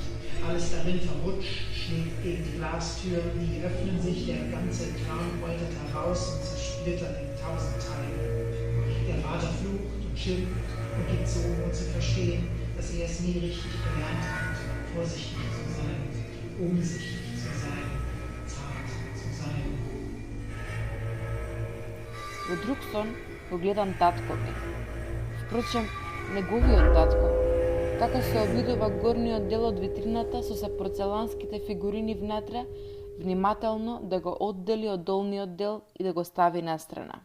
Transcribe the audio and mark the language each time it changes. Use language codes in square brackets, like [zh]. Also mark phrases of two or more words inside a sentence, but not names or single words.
[de] Alles darin verrutscht, schlägt gegen die Glastüren, die öffnen sich, der ganze Kram poltert heraus und zersplittert in 1000 Teile. Der Vater flucht und schimpft und gibt so, um zu verstehen, dass er es nie richtig gelernt hat, vorsichtig zu sein, umsichtig zu sein, zart zu sein. [mk] Во друг сон го гледам татко ми. Впрочем, неговиот татко. Така се обидува горниот дел од витрината со порцеланските фигурини внатре, внимателно да го оддели од долниот дел и да го стави настрана.